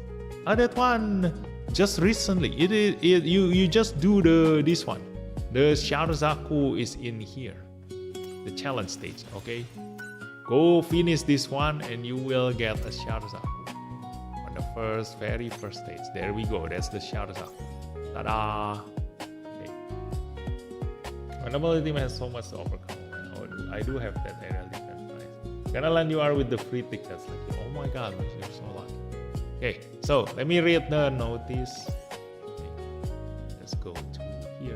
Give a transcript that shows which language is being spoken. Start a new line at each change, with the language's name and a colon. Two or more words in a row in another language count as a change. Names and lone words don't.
English: That one just recently. You just do this one. The Sharuzaku is in here, the challenge stage. Okay, go finish this one and you will get a Sharuzaku on the very first stage. There we go. That's the Sharuzaku. Ta-da! Okay. Whenever the team has so much to overcome. I do have that area defense. Nice. Gonna land you are with the free tickets. Like, oh my god, you're so lucky. Okay, so let me read the notice. Okay, let's go to here.